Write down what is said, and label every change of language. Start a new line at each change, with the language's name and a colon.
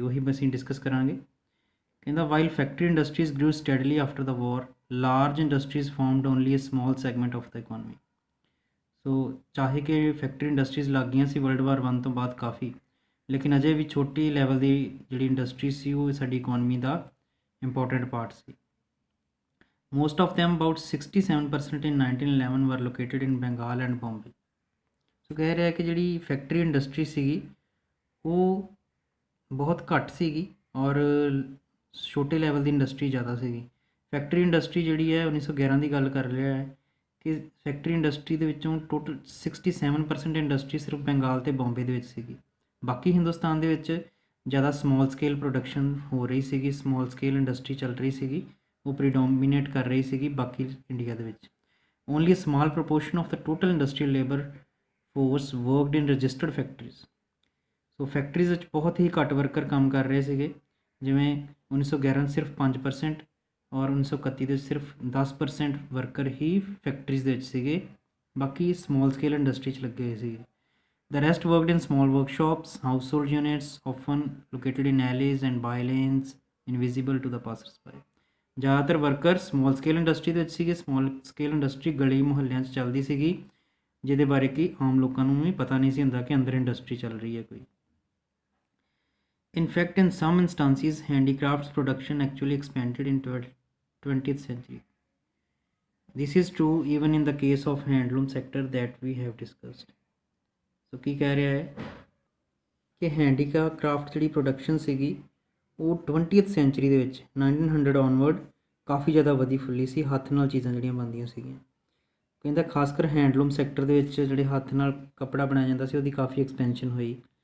Punjabi: ਉਹੀ ਅਸੀਂ ਡਿਸਕਸ ਕਰਾਂਗੇ।
English: ਕਹਿੰਦਾ while factory industries grew steadily after the war, large industries formed only a small segment of the economy.
Punjabi: ਸੋ ਚਾਹੇ ਕਿ ਫੈਕਟਰੀ ਇੰਡਸਟਰੀਜ਼ ਲੱਗ ਗਈਆਂ ਸੀ ਵਰਲਡ ਵਾਰ 1 ਤੋਂ ਬਾਅਦ ਕਾਫੀ, ਲੇਕਿਨ ਅਜੇ ਵੀ ਛੋਟੀ ਲੈਵਲ ਦੀ ਜਿਹੜੀ ਇੰਡਸਟਰੀ ਸੀ ਉਹ ਸਾਡੀ economy ਦਾ important part ਸੀ।
English: Most of them about 67% in 1911 were located in Bengal and Bombay.
Punjabi: ਸੋ ਕਹਿ ਰਿਹਾ ਕਿ ਜਿਹੜੀ ਫੈਕਟਰੀ ਇੰਡਸਟਰੀ ਸੀਗੀ ਉਹ ਬਹੁਤ ਘੱਟ ਸੀਗੀ ਔਰ ਛੋਟੇ ਲੈਵਲ ਦੀ ਇੰਡਸਟਰੀ ਜ਼ਿਆਦਾ ਸੀਗੀ। ਫੈਕਟਰੀ ਇੰਡਸਟਰੀ ਜਿਹੜੀ ਹੈ 1911 ਦੀ ਗੱਲ ਕਰ ਰਿਹਾ ਹੈ ਕਿ ਫੈਕਟਰੀ ਇੰਡਸਟਰੀ ਦੇ ਵਿੱਚੋਂ ਟੋਟਲ 67% ਇੰਡਸਟਰੀ ਸਿਰਫ ਬੰਗਾਲ ਅਤੇ ਬੰਬੇ ਦੇ ਵਿੱਚ ਸੀਗੀ। ਬਾਕੀ ਹਿੰਦੁਸਤਾਨ ਦੇ ਵਿੱਚ ਜ਼ਿਆਦਾ ਸਮੌਲ ਸਕੇਲ ਪ੍ਰੋਡਕਸ਼ਨ ਹੋ ਰਹੀ ਸੀਗੀ, ਸਮੌਲ ਸਕੇਲ ਇੰਡਸਟਰੀ ਚੱਲ ਰਹੀ ਸੀਗੀ, ਉਹ ਪ੍ਰੀਡੋਮੀਨੇਟ ਕਰ ਰਹੀ ਸੀਗੀ ਬਾਕੀ ਇੰਡੀਆ ਦੇ ਵਿੱਚ।
English: Only a small proportion of the total industrial labour force worked in registered factories.
Punjabi: So factories ਵਿੱਚ ਬਹੁਤ ਹੀ ਘੱਟ ਵਰਕਰ ਕੰਮ ਕਰ ਰਹੇ ਸੀਗੇ, ਜਿਵੇਂ 1911 ਸਿਰਫ 5% ਔਰ 1931 ਦੇ ਸਿਰਫ 10% ਵਰਕਰ ਹੀ ਫੈਕਟਰੀਜ਼ ਦੇ ਵਿੱਚ ਸੀਗੇ, ਬਾਕੀ ਸਮੌਲ ਸਕੇਲ ਇੰਡਸਟਰੀ 'ਚ ਲੱਗੇ ਹੋਏ ਸੀਗੇ।
English: The rest worked in small workshops, household units, often located in alleys and by lanes, invisible to the passers-by।
Punjabi: ਜ਼ਿਆਦਾਤਰ ਵਰਕਰ ਸਮੌਲ ਸਕੇਲ ਇੰਡਸਟਰੀ ਦੇ ਵਿੱਚ ਸੀਗੇ। ਸਮੌਲ ਸਕੇਲ ਇੰਡਸਟਰੀ ਗਲੀ ਮੁਹੱਲਿਆਂ 'ਚ ਚੱਲਦੀ ਸੀਗੀ, ਜਿਹਦੇ ਬਾਰੇ ਕਿ ਆਮ ਲੋਕਾਂ ਨੂੰ ਵੀ ਪਤਾ ਨਹੀਂ ਸੀ ਹੁੰਦਾ ਕਿ ਅੰਦਰ ਇੰਡਸਟਰੀ ਚੱਲ ਰਹੀ ਹੈ ਕੋਈ।
English: In fact, in some instances, handicrafts production actually expanded in 20th century. This is true even in the case of handloom sector that we have discussed।
Punjabi: ਸੋ ਕੀ ਕਹਿ ਰਿਹਾ ਹੈ ਕਿ ਹੈਂਡੀਕ੍ਰਾਫਟ ਜਿਹੜੀ ਪ੍ਰੋਡਕਸ਼ਨ ਸੀਗੀ ਉਹ 20th ਸੈਂਚਰੀ ਦੇ ਵਿੱਚ 1900 ਔਨਵਰਡ ਕਾਫੀ ਜ਼ਿਆਦਾ ਵਧੀ ਫੁੱਲੀ ਸੀ। ਹੱਥ ਨਾਲ ਚੀਜ਼ਾਂ ਜਿਹੜੀਆਂ ਬਣਦੀਆਂ ਸੀਗੀਆਂ, ਕਹਿੰਦਾ ਖਾਸ ਕਰ ਹੈਂਡਲੂਮ ਸੈਕਟਰ ਦੇ ਵਿੱਚ ਜਿਹੜੇ ਹੱਥ ਨਾਲ ਕੱਪੜਾ ਬਣਾਇਆ ਜਾਂਦਾ ਸੀ ਉਹਦੀ ਕਾਫੀ ਐਕਸਪੈਂਸ਼ਨ ਹੋਈ।